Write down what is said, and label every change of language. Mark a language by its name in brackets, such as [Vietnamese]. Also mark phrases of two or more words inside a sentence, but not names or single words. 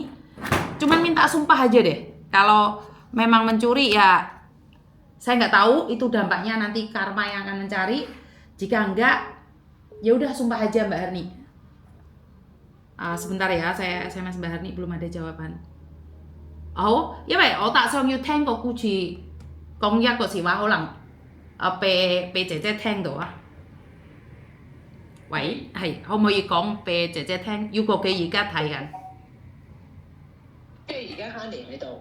[Indonesian] Cuman minta sumpah aja deh. Kalau memang mencuri ya saya nggak tahu itu dampaknya nanti karma yang akan mencari. Jika enggak, ya udah sumpah aja Mbak Harni. Sebentar ya, saya SMS Mbak Harni belum ada jawaban. [Cantonese] 因為我打上要聽個僱主講一個詞話，可能俾姐姐聽到啊。喂，係可唔可以講俾姐姐聽？如果佢而家睇緊，即係而家Honey喺度。